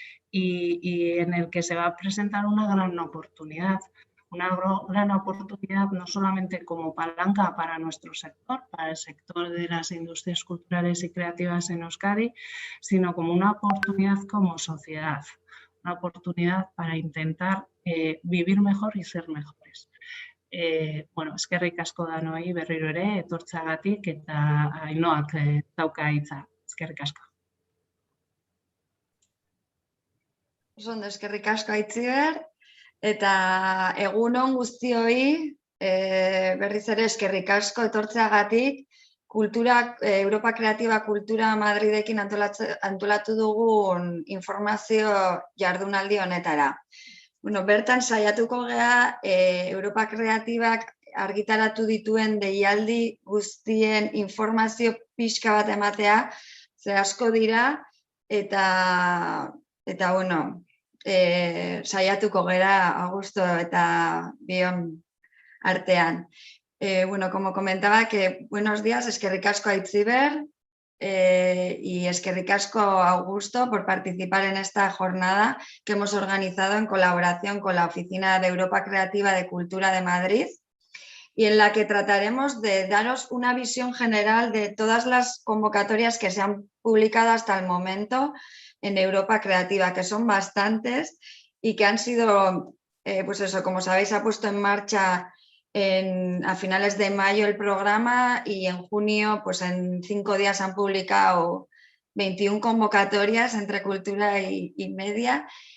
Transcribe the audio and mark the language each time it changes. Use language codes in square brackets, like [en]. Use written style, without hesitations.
[es] y en el que se va a presentar una gran oportunidad no solamente como palanca para nuestro sector, para el sector de las industrias culturales y creativas en Euskadi, sino como una oportunidad como sociedad, una oportunidad para intentar vivir mejor y ser mejores. [eu] Bueno, eskerrik asko danoi berriro ere, etortzeagatik eta Ainhoak dauka hitza. Eskerrik asko. Ondo, eskerrik asko Aitziber, eta egun on guztioi, berriz ere eskerrik asko etortzeagatik, Europa Kreatiba Kultura Madridekin antolatu dugun informazio jardunaldi honetara. Bueno, bertan saiatuko gea Europa Kreatibak argitaratu dituen deialdi guztien informazio pixka bat ematea, ze asko dira, eta bueno, saiatuko gera Augusto eta bion artean. [es] Bueno, como comentaba, que buenos días, [eu] eskerrik asko [es] Aitziber y eskerrik asko Augusto por participar en esta jornada que hemos organizado en colaboración con la Oficina de Europa Creativa de Cultura de Madrid y en la que trataremos de daros una visión general de todas las convocatorias que se han publicado hasta el momento en Europa Creativa, que son bastantes y que han sido, pues eso, como sabéis, ha puesto en marcha a finales de mayo el programa y en junio, pues en 5 días han publicado 21 convocatorias entre cultura y media